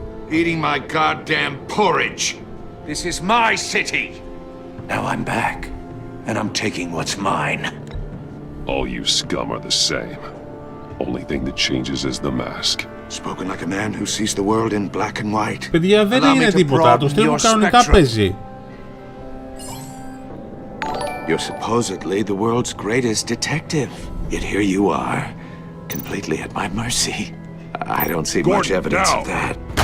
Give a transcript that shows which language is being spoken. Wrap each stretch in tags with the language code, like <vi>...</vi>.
<en>Eating my goddamn porridge. This is my city. Now I'm back, and I'm taking what's mine. All you scum are the same. Only thing that changes is the mask. Spoken like a man who sees the world in black and white.</en> <el>Παιδιά, δεν είναι τίποτα. Το στέλνω κανονικά παίζει.</el> <en>You're supposedly the world's greatest detective. Yet here you are, completely at my mercy. I don't see much evidence of that.</en>